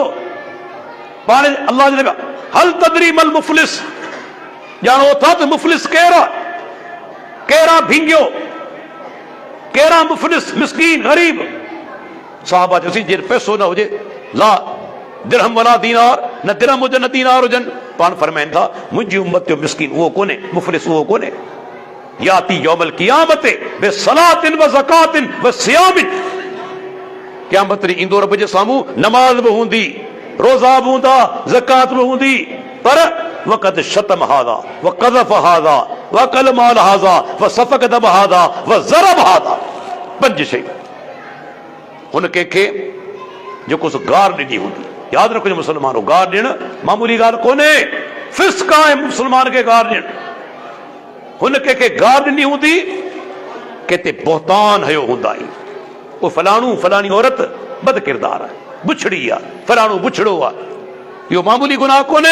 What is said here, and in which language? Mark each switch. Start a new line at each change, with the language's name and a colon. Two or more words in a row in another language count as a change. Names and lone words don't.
Sindhi: पाण अल्लाह जे नबी
Arabic: هل تدري ما المفلس,
Sindhi: ॼाणो था त मुफ़लिस केरु आहे, कहिड़ा भींगियो, कहिड़ा मुफ़लिस, मिस्कीन, ग़रीब। साहबा चयोसीं जे पैसो न हुजे,
Arabic: لا درهم ولا دينار,
Sindhi: न दिरहम हुजनि न दीनार हुजनि। पाण फरमाइनि था मुंहिंजी उम्मत जो मिस्कीन उहो कोन्हे, मुफ़लिस उहो कोन्हे।
Arabic: يأتي يوم القيامة بصلاة وزكاة وصيام,
Sindhi: क़यामत ॾींहुं ईंदो रब जे साम्हूं, नमाज बि हूंदी, रोज़ा बि हूंदा, ज़कात बि हूंदी, पर
Arabic: وقد شتم هذا وقذف هذا وأكل مال هذا وسفك دم هذا وضرب هذا,
Sindhi: 5 शयूं। हुन कंहिंखे जेको सो गार ॾिनी हूंदी, यादि रखो मुस्लमानो, गार ॾियणु मामूली ॻाल्हि कोन्हे, फिस्क आहे मुस्लमान खे गार ॾियणु। हुन कंहिंखे गार ॾिनी हूंदी, किथे बोहतान हयो हूंदा, वो फलाणू फलाणी औरत बद किरदार आहे, बुछड़ी आहे, फलाणो बुछड़ो आहे, इहो मामूली गुनाह कोन्हे।